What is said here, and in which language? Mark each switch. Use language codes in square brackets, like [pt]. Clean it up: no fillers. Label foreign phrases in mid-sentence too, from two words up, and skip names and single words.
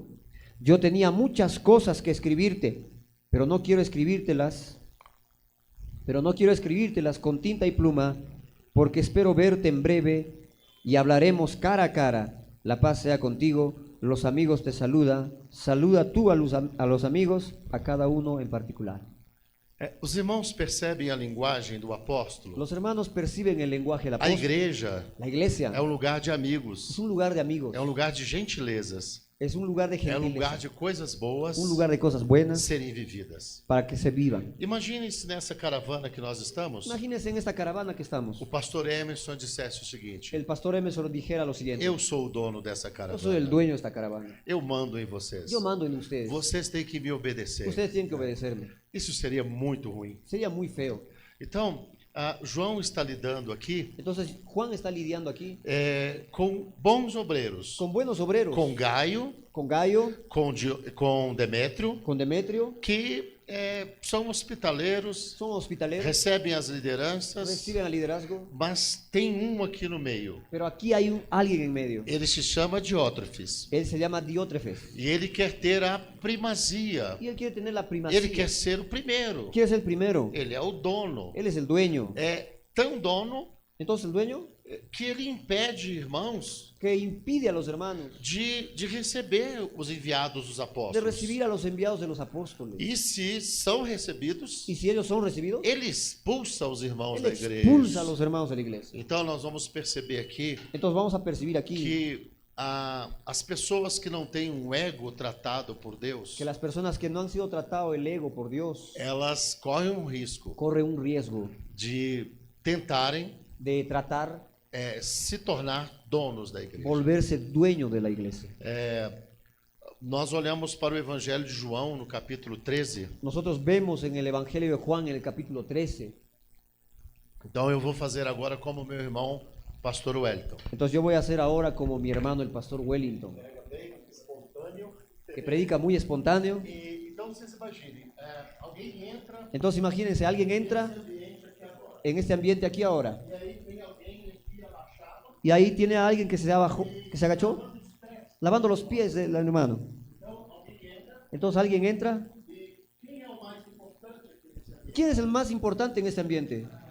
[es] Yo tenía muchas cosas que escribirte, pero no quiero escribírtelas con tinta y pluma, porque espero verte en breve y hablaremos cara a cara. La paz sea contigo. Los amigos te saludan. Saluda tú a los amigos, a cada uno en particular. [pt] Os irmãos percebem a linguagem do apóstolo? [es] Los hermanos perciben el lenguaje del [pt] A [es] apóstol. [pt] igreja [es] La iglesia [pt] é um lugar de amigos, [es] es un lugar de amigos, [pt] é um lugar de gentilezas, [es] es un lugar de [pt] é um lugar [es] gentileza, [pt] de coisas boas [es] un lugar de cosas buenas [pt] serem vividas. [es] para que se vivan. [pt] Imagine-se nessa caravana que nós estamos, [es] Imagínense en esta caravana que estamos. [pt] o pastor Emerson dissesse o seguinte: [es] El pastor Emerson dijera lo siguiente: [pt] eu sou o dono dessa [es] yo soy el [pt] caravana, [es] dueño de esta caravana. [pt] eu mando em vocês, [es] Yo mando en ustedes. [pt] vocês têm que me obedecer. [es] Ustedes tienen que obedecerme. [pt] Isso seria muito ruim. [es] Sería muy feo. [pt] Então, João está lidando aqui [es] Entonces Juan está lidiando aquí [pt] com bons obreiros, [es] con buenos obreros, [pt] com Gaio, [es] con Gayo, [pt] com Demétrio, [es] con Demetrio, [pt] que são hospitaleiros, [es] son hospitaleros, [pt] recebem as lideranças, [es] reciben al liderazgo, [pt] mas tem um aqui no meio. [es] pero aquí hay alguien en medio. [pt] Ele se chama Diótrefes [es] Él se llama Diótrefes [pt] e ele quer ter a primazia. [es] y él quiere tener la primacía. [pt] Ele quer ser o primeiro. [es] Quiere ser el primero. [pt] Ele é o dono. [es] Él es el dueño. [pt] É tão dono [es] Entonces el dueño [pt] que ele impede irmãos [es] que impide a los hermanos [pt] de receber os enviados dos [es] de [pt] apóstolos. [es] recibir a los enviados de los apóstoles. [pt] E se são recebidos, [es] Y si ellos son recibidos, [pt] ele expulsa os irmãos [es] él [pt] da igreja. [es] expulsa a los hermanos de la iglesia. [pt] Então nós vamos perceber aqui [es] Entonces vamos a percibir aquí [pt] que as pessoas que não têm um ego tratado por Deus, [es] que las personas que no han sido tratado el ego por Dios [pt] elas correm um risco [es] corren un riesgo [pt] de tentarem [es] de tratar [pt] se tornar donos da igreja. [es] volverse dueño de la iglesia. [pt] Nós olhamos para o Evangelho de João no capítulo 13. [es] Nosotros vemos en el Evangelio de Juan en el capítulo 13. [pt] Então eu vou fazer agora como meu irmão pastor Wellington. [es] Entonces yo voy a hacer ahora como mi hermano el pastor Wellington, que predica muy espontáneo. Então vocês imaginem, Entonces imagínense, alguien entra en este ambiente aquí ahora. Y ahí tiene a alguien que se agachó, lavando los pies del hermano. Entonces alguien entra. ¿Quién es el más importante en este ambiente?